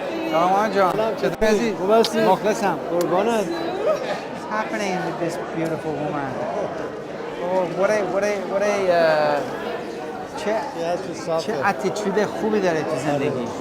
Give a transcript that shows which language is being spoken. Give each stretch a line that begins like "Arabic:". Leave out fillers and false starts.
Persian: سلام آنجا چطور عزیز؟ مخلصم قربانت.
English: What's happening with this beautiful woman? Oh, what a
Persian: چه attitude خوبی داره تو زندگی.